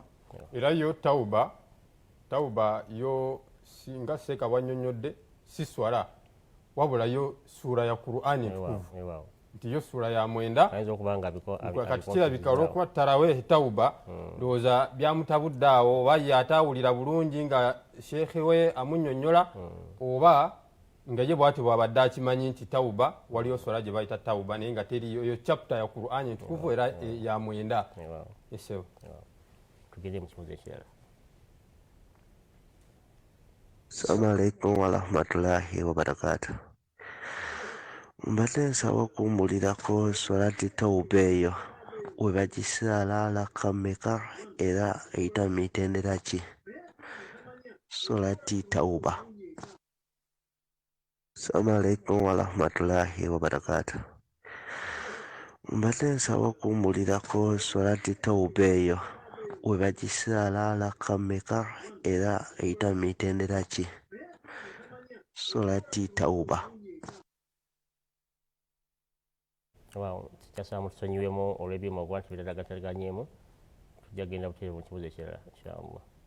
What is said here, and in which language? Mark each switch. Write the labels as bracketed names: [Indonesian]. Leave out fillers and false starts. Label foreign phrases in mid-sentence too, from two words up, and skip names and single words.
[Ganda] Era yo tawuba yo singa seeka bwannyonnyodde si swala wabula yo suura ya Qur'ani entukuvu nti yo suura ya 9 kati kirabika olw'okuba taraweehi tawuba ndowooza byamutabudde awo oba ye ataawulira bulungi nga sheekhe we amunnyonnyola oba nga ye bw'ati bw'abadde akimanyi nti tawuba waliyo swala gye bayita tawuba naye nga teriyo yo chapter ya Qur'ani entukuvu era ya 9. Yesewo tugende mu kibuuzo ekirala. [Arabic] السلام عليكم ورحمة الله وبركاته. [Ganda] Mbadde nsaba okuwummulirako [Arabic] صلاة التوبة [Ganda] eyo we bagisaala laka mmeka era eyita mu mitendera ki? [Arabic] صلاة التوبة. السلام عليكم ورحمة الله وبركاته. [Ganda] Mbadde nsaba okuwummulirako [Arabic] صلاة التوبة [Ganda] eyo we bagisaala laka mmeka era eyita mu mitendera ki? [Arabic] صلاة التوبة. [Ganda] Kikyasaba tusonyiwemu olw'ebyuma okuba nti bitagateganyeemu tujja kgenda buteerevu mu kibuuzo ekirala inshallah.